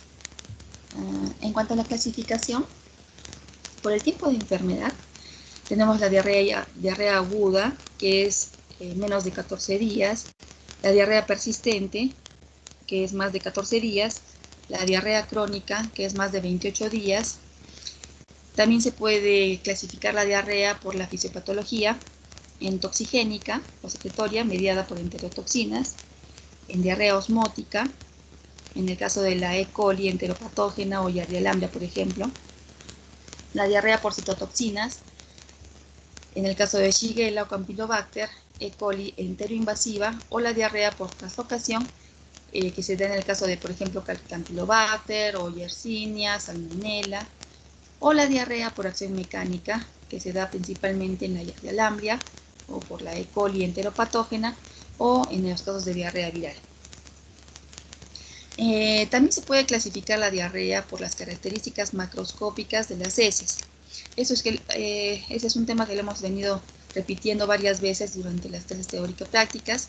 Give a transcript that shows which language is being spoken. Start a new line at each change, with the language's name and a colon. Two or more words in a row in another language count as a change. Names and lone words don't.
Spanish: En cuanto a la clasificación, por el tiempo de enfermedad, tenemos la diarrea aguda, que es menos de 14 días, la diarrea persistente, que es más de 14 días, la diarrea crónica, que es más de 28 días. También se puede clasificar la diarrea por la fisiopatología en toxigénica o secretoria mediada por enterotoxinas, en diarrea osmótica, en el caso de la E. coli enteropatógena o Yersinia lambda, por ejemplo, la diarrea por citotoxinas, en el caso de Shigella o Campylobacter, E. coli enteroinvasiva, o la diarrea por translocación, que se da en el caso de, por ejemplo, Campylobacter o Yersinia, Salmonella, o la diarrea por acción mecánica, que se da principalmente en la Yersinia lambda o por la E. coli enteropatógena, o en los casos de diarrea viral. También se puede clasificar la diarrea por las características macroscópicas de las heces. Ese es un tema que lo hemos venido repitiendo varias veces durante las clases teórico-prácticas.